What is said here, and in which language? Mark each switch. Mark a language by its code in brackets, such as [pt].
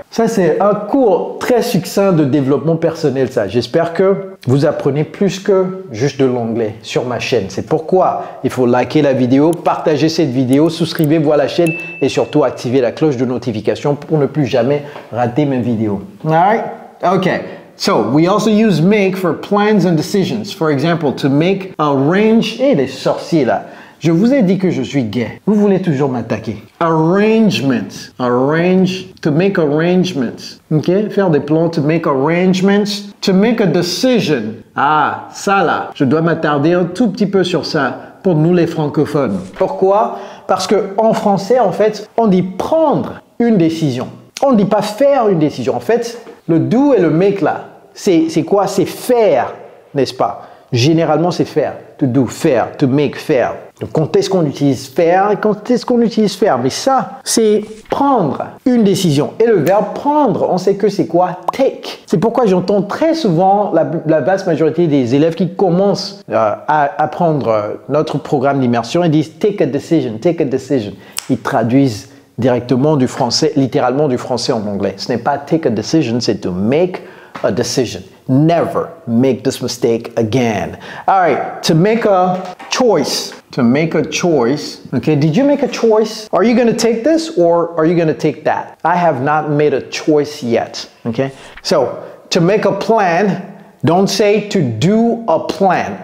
[fr] Ça, c'est un cours très succinct de développement personnel, ça. J'espère que vous apprenez plus que juste de l'anglais sur ma chaîne. C'est pourquoi il faut liker la vidéo, partager cette vidéo, souscrivez-vous à la chaîne et surtout activer la cloche de notification pour ne plus jamais rater mes vidéos. [en] Alright? Okay. So, we also use make for plans and decisions. For example, to make a range... [fr] Eh, les sorciers là. Je vous ai dit que je suis gay. Vous voulez toujours m'attaquer. [en] Arrangement. Arrange. To make arrangements. Ok? [fr] Faire des plans. [en] To make arrangements. To make a decision. [fr] Ah, ça là. Je dois m'attarder un tout petit peu sur ça pour nous les francophones. Pourquoi? Parce qu'en français, en fait, on dit prendre une décision. On ne dit pas faire une décision. En fait, le do et le make là, c'est quoi? C'est faire, n'est-ce pas? Généralement, c'est faire. To do, faire. To make, faire. Donc, quand est-ce qu'on utilise faire et quand est-ce qu'on utilise faire? Mais ça, c'est prendre une décision. Et le verbe prendre, on sait que c'est quoi? Take. C'est pourquoi j'entends très souvent la vaste majorité des élèves qui commencent à apprendre notre programme d'immersion et disent [en] take a decision, take a decision. [fr] Ils traduisent directement du français, littéralement du français en anglais. Ce n'est pas take a decision, c'est to make a decision. [en] Never make this mistake again. All right, to make a choice. To make a choice. Okay, did you make a choice? Are you going to take this or are you going to take that? I have not made a choice yet. Okay, so to make a plan, don't say to do a plan.